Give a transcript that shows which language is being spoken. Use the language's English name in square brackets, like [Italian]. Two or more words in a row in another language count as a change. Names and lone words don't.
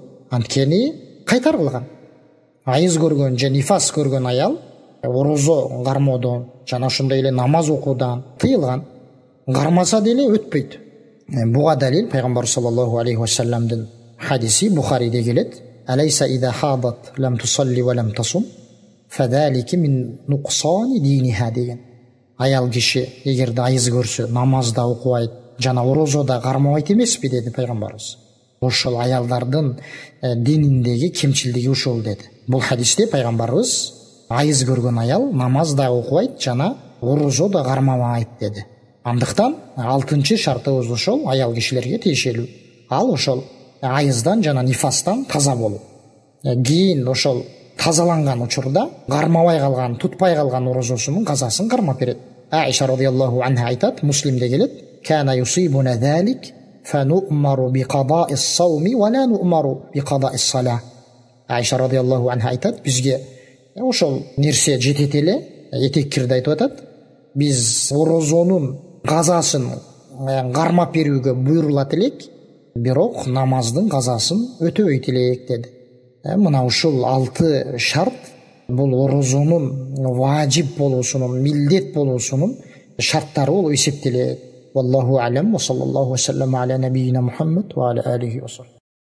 [Kyrgyz] Анткени кайтарылган. Айыз көргөн же нифас көргөн аял орозо кармоодон жана ошондой эле намаз окуудан тыйылган. Кармаса деле өтпөйт. Буга далил пайгамбар [Arabic] صلى الله عليه وسلم [Kyrgyz] хадиси Бухариде келет: [Arabic] "أليس إذا حاضت لم تصل ولم تصم فذلك من نقصان دينها" деген. [Kyrgyz] Аял киши эгерде айыз көрсө, намазда окубайт жана орозода кармабайт эмеспи деди пайгамбарыбыз. Ошол аялдардын дининдеги кемчилдиги ушул деди. Бул хадисте пайгамбарыбыз айыз көргөн аял намазда окубайт жана орозода кармабайт деди. Андыктан 6-чы шартыбыз ошол аял кишилерге тиешелүү. Ал ошол айыздан жана нифастан таза болуу. Кийин ошол тазаланган учурда кармабай калган, тутпай калган орозосунун казасын кармап берет. Аиша [Arabic] رضي الله عنها [Kyrgyz] айтат, Муслимде келет: [Arabic] "كان يصيبنا ذلك فنؤمر بقضاء الصوم ولا نؤمر بقضاء الصلاة." [Kyrgyz] Аиша [Arabic] رضي الله عنها [Kyrgyz] айтат, бизге ошол нерсе жетет эле, этеккирде айтып атат. Биз орозонун казасын кармап берүүгө буйрулат элек, бирок намаздын казасын өтөбөйт элек деди. Мына ушул 6 шарт бул орозонун важип болуусунун, милдет болуусунун шарттары болуп эсептелет. [Arabic] والله أعلم وصلى الله وسلم على نبينا محمد وعلى آله وسلم.